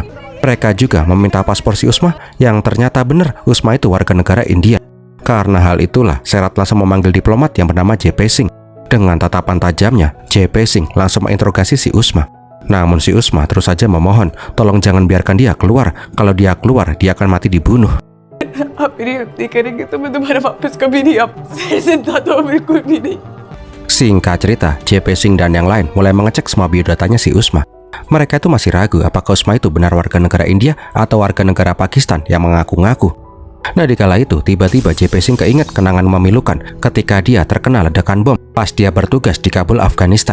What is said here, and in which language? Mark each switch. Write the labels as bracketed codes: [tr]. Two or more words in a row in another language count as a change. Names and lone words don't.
[id] Mereka juga meminta paspor si Usma yang ternyata benar Usma itu warga negara India. Karena hal itulah Serat langsung memanggil diplomat yang bernama JP Singh. Dengan tatapan tajamnya, JP Singh langsung menginterogasi si Usma. Namun si Usma terus saja memohon, tolong jangan biarkan dia keluar. Kalau dia keluar, dia akan mati dibunuh. [hi] आप मेरी हत्या करेंगे तो मैं तुम्हारा वापस कभी नहीं आपसे जिंदा तो बिल्कुल भी नहीं। [id] Singkat cerita, JP Singh dan yang lain mulai mengecek semua biodatanya si Usma. Mereka itu masih ragu apakah Usma itu benar warga negara India atau warga negara Pakistan yang mengaku-ngaku. Nah, di kala itu tiba-tiba JP Singh keinget kenangan memilukan ketika dia terkena ledakan bom pas dia bertugas di Kabul, Afghanistan.